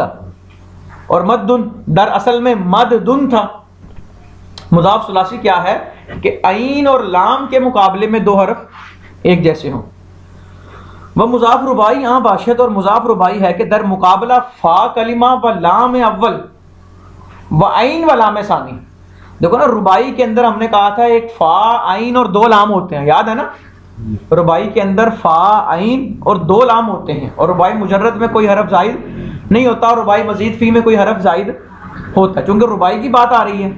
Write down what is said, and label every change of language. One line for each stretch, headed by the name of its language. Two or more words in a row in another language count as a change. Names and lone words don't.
Urdu: اور مدن در اصل میں مددن تھا. مضاف ثلاثی کیا ہے؟ کہ عین اور لام کے مقابلے میں 2 حرف ایک جیسے ہوں.
Persian: وہ مضاف رباعی باشد،
Urdu: اور مضاف رباعی ہے کہ
Persian: در مقابلہ فا کلمہ و لام اول و عین و لام ثانی.
Urdu: دیکھو نا، رباعی کے اندر ہم نے کہا تھا ایک فا عین اور 2 لام ہوتے ہیں، یاد ہے نا؟ رباعی کے اندر فا عین اور 2 لام ہوتے ہیں، اور رباعی مجرد میں کوئی حرف زائد نہیں ہوتا، اور رباعی مزید فی میں کوئی حرف زائد ہوتا ہے، چونکہ رباعی کی بات آ رہی ہے.